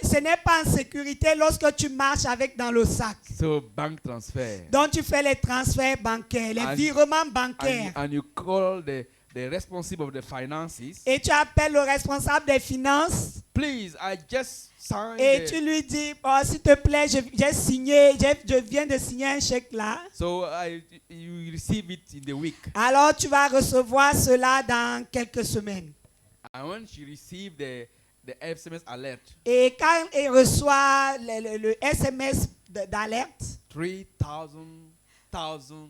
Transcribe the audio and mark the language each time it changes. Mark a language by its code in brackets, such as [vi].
[fr] ce n'est pas en sécurité lorsque tu marches avec dans le sac. [en] So bank transfer. [fr] Donc tu fais les transferts bancaires, les virements bancaires. [en] And you call the responsible of the finances. [fr] Et tu appelles le responsable des finances. [en] Please, I just signed. [fr] Et tu lui dis, oh, s'il te plaît, j'ai signé, je viens de signer un chèque là. [en] So you receive it in the week. [fr] Alors tu vas recevoir cela dans quelques semaines. [en] And when she received the SMS alert, [fr] Et quand il reçoit le SMS d'alerte, 300 000